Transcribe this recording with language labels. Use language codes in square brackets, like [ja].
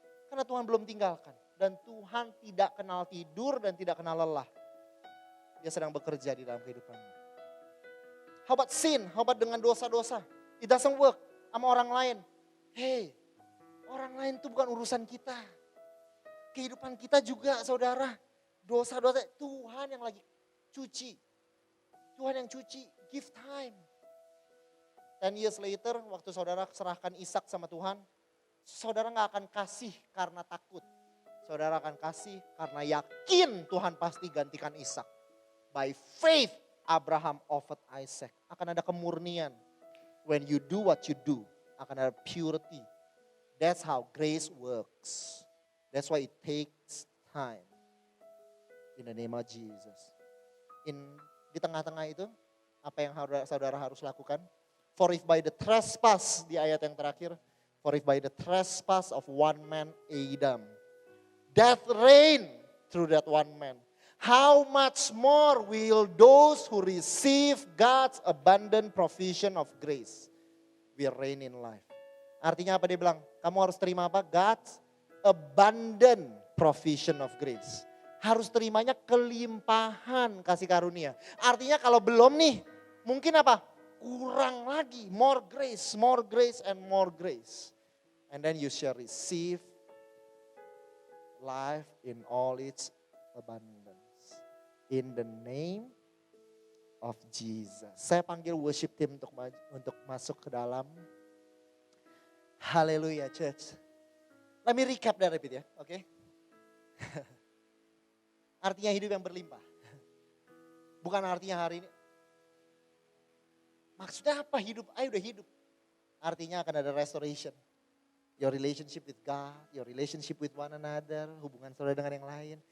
[id] Karena Tuhan belum tinggalkan. Dan Tuhan tidak kenal tidur dan tidak kenal lelah. Dia sedang bekerja di dalam kehidupanmu. [en] How about sin? How about [id] dengan dosa-dosa? [en] It doesn't work [id] sama orang lain. Hey, orang lain itu bukan urusan kita. Kehidupan kita juga saudara. Dosa-dosa Tuhan yang lagi cuci. Tuhan yang cuci. [en] Give time. 10 years later [id] waktu saudara serahkan Ishak sama Tuhan. Saudara gak akan kasih karena takut. Saudara akan kasih karena yakin Tuhan pasti gantikan Ishak. [en] By faith Abraham offered Isaac. [id] Akan ada kemurnian. [en] When you do what you do, akan ada purity. That's how grace works. That's why it takes time. In the name of Jesus. [id] Di tengah-tengah itu, apa yang saudara harus lakukan? [en] For if by the trespass, [id] di ayat yang terakhir. [en] For if by the trespass of one man Adam, death reigned through that one man. How much more will those who receive God's abundant provision of grace will reign in life. [id] Artinya apa dia bilang? Kamu harus terima apa? [en] God's abundant provision of grace. [id] Harus terimanya kelimpahan kasih karunia. Artinya kalau belum nih, mungkin apa? Kurang lagi. More grace and more grace. And then you shall receive life in all its abundance. In the name of Jesus. Saya panggil worship team untuk masuk ke dalam. Haleluya church. [en] Let me recap that a bit ya, oke? [id] Artinya hidup yang berlimpah. Bukan artinya hari ini. Maksudnya apa hidup? Ayo udah hidup. Artinya akan ada restoration. [en] Your relationship with God, your relationship with one another, [id] hubungan saudara dengan yang lain.